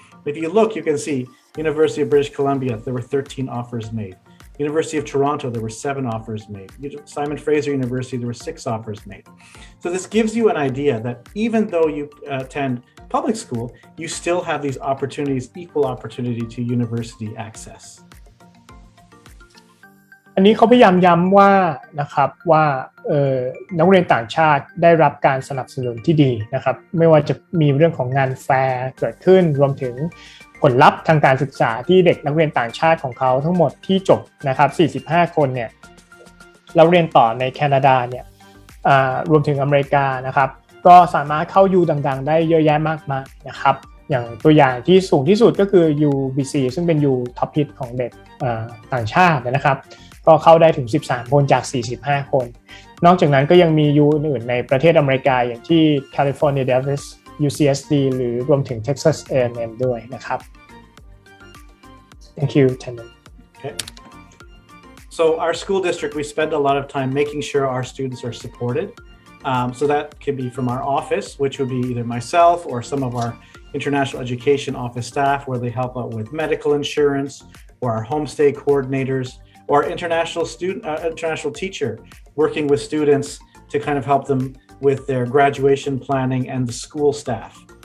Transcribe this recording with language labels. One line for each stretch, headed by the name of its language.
English: If you look, you can see University of British Columbia, there were 13 offers made. University of Toronto, there were 7 offers made. Simon Fraser University, there were 6 offers made. So this gives you an idea that even though you attend public school, you still have these opportunities, equal opportunity to university access.
Thai: อันนี้เขาพยายามย้ำว่านะครับว่านักเรียนต่างชาติได้รับการสนับสนุนที่ดีนะครับไม่ว่าจะมีเรื่องของงานแฟร์เกิดขึ้นรวมถึงผลลัพธ์ทางการศึกษาที่เด็กนักเรียนต่างชาติของเขาทั้งหมดที่จบนะครับ45คนเนี่ยแล้วเรียนต่อในแคนาดาเนี่ย รวมถึงอเมริกานะครับก็สามารถเข้า U ดังๆได้เยอะแยะมากมายนะครับอย่างตัวอย่างที่สูงที่สุดก็คือ UBC ซึ่งเป็น U Top Hit ของเด็กต่างชาตินะครับก็เข้าได้ถึง13คนจาก45คนนอกจากนั้นก็ยังมี U อื่นๆในประเทศอเมริกาอย่างที่ California Davis UCSD หรือรวมถึง Texas A&M ด้วยนะครับ
English: Thank you, Tymon. Okay. So our school district, we spend a lot of time making sure our students are supported. So that can be from our office, which would be either myself or some of our international education office staff, where they help out with medical insurance, or our homestay coordinators, or international teacher working with students to kind of help them with their graduation planning and the school staff.